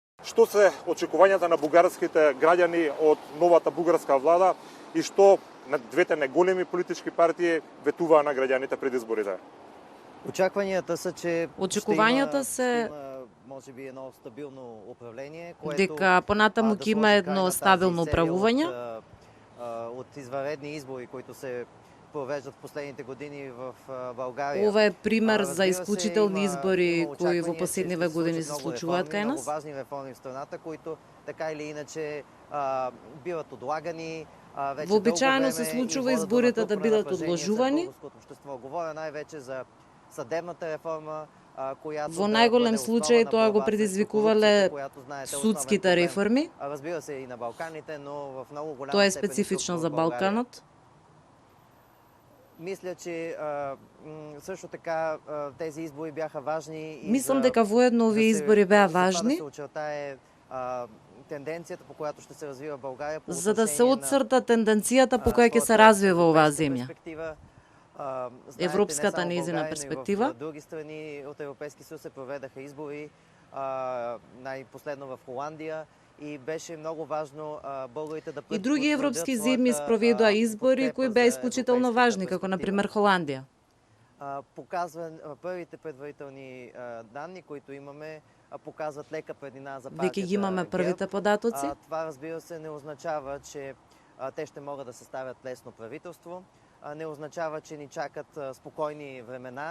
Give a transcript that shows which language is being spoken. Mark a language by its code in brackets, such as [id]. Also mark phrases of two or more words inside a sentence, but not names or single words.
[mk] Што се очекувањата на бугарските граѓани од новата бугарска влада и што на двете неголеми политички партии ветуваа на граѓаните пред изборите? Очекувањата се [bg] може би едно стабилно управление, [mk] дека понатаму ќе има едно стабилно управување. [bg] От извънредни избори, които се провеждат в последните години в България. [mk] Ова е пример за исклучителни избори кои во последниве години се случуваат кај нас. [bg] Много важни реформи в страната, които така или иначе биват отлагани. [mk] Вообичаено се случува изборите да бидат одложувани. [bg] Говоря най-вече за съдебната реформа, [mk] Во најголем случај тоа го предизвикувале судските реформи. [bg] Разбира се и на Балканите, но в много голяма [mk] Тоа е [bg] степен специфично тук за в България. [mk] Балканот. [bg] Мисля, че също така тези избори бяха важни и [mk] Мислам дека воедно овие избори беа важни, [bg] да се очертае тенденцията, по която ще се развива България, [mk] за да се отцрта тенденцијата по која ќе се развива оваа земја. Европската нејзина перспектива. [bg] В други страни от Европейски съюз се проведаха избори, най-последно в Холандия. И беше много важно българите да [mk] И други европски земји спроведоа избори кои беа исклучително важни, како на пример Холандија. [bg] Първите предварителни данни, които имаме, показват лека преднина за партията [mk] Веќе ги имаме првите податоци. [bg] Това, разбира се, не означава, че те ще могат да съставят лесно правителство. Не означава, че ни чакат спокойни времена.